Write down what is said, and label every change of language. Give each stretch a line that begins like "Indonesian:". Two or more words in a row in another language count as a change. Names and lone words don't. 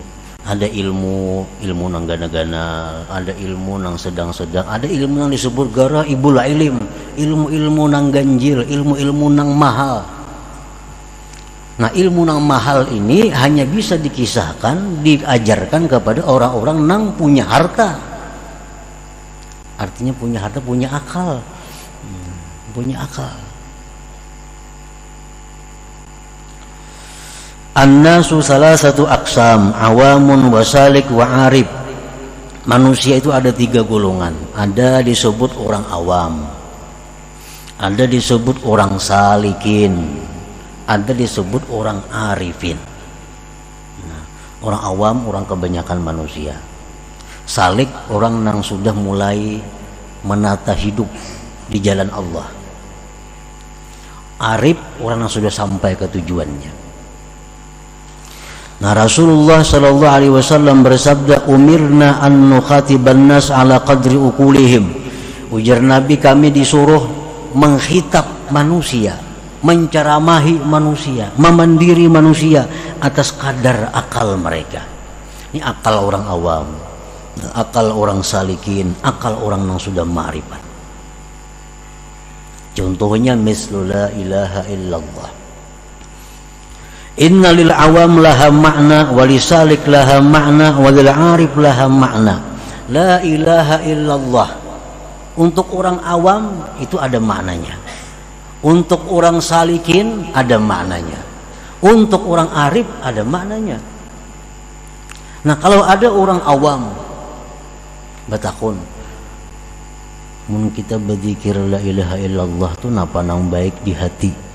Banjar: Ada ilmu nang gana-gana, ada ilmu nang sedang-sedang, ada ilmu nang disebut gara ibul ilim, ilmu nang ganjil, ilmu nang mahal. Nah, ilmu nang mahal ini hanya bisa dikisahkan, diajarkan kepada orang-orang nang punya harta.
Indonesian: Artinya punya harta, punya akal. Punya akal.
Arabic: الناس ثلاثة أقسام، عوام وسالك وعارف.
Indonesian: Manusia itu ada 3 golongan. Ada disebut orang awam, ada disebut orang salikin, ada disebut orang arifin. Nah, orang awam orang kebanyakan manusia. Salik orang yang sudah mulai menata hidup di jalan Allah. Arif orang yang sudah sampai ke tujuannya.
Arabic: Nah, Rasulullah صلى الله عليه وسلم bersabda, "أمرنا أن نخاطب الناس على قدر عقولهم."
Indonesian: Ujar Nabi, kami disuruh menghitab manusia, menceramahi manusia, memandiri manusia atas kadar akal mereka. Ini akal orang awam, akal orang salikin, akal orang yang sudah ma'rifat.
Arabic: Contohnya مثل لا إله إلا الله. إن للعوام لها معنى، وللسالك لها معنى، وللعارف لها معنى. لا إله إلا الله.
Indonesian: Untuk orang awam itu ada maknanya. Untuk orang salikin ada maknanya. Untuk orang arif ada maknanya.
Banjar: Nah, kalau ada orang awam batakun, mun kita berzikir
Arabic: لا إله إلا الله
Banjar: tuh napa nang baik di hati.